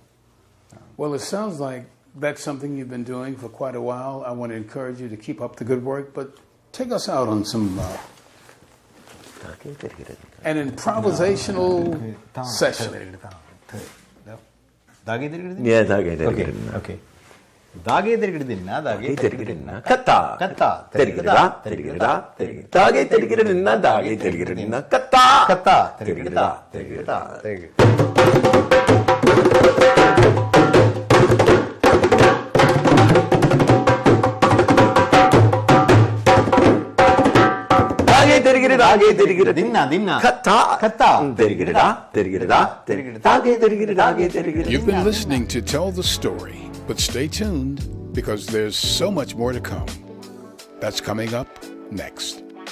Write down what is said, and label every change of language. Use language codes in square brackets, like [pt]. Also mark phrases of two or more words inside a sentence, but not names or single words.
[en] Well, it sounds like that's something you've been doing for quite a while. I want to encourage you to keep up the good work, but take us out on some an improvisational session. Yeah, Okay. Dage dirigidinna, dage dirigidinna, katta, katta, dirigida, dirigida, dirigida, dage dirigidinna, dage dirigidinna, katta, katta, dirigida, dirigida, dirigida. Dage dirigida, dinna, katta, katta, dirigida, dirigida, dirigida, dage dirigida, dage dirigida. You've been listening to Tell the Story, but stay tuned because there's so much more to come. That's coming up next.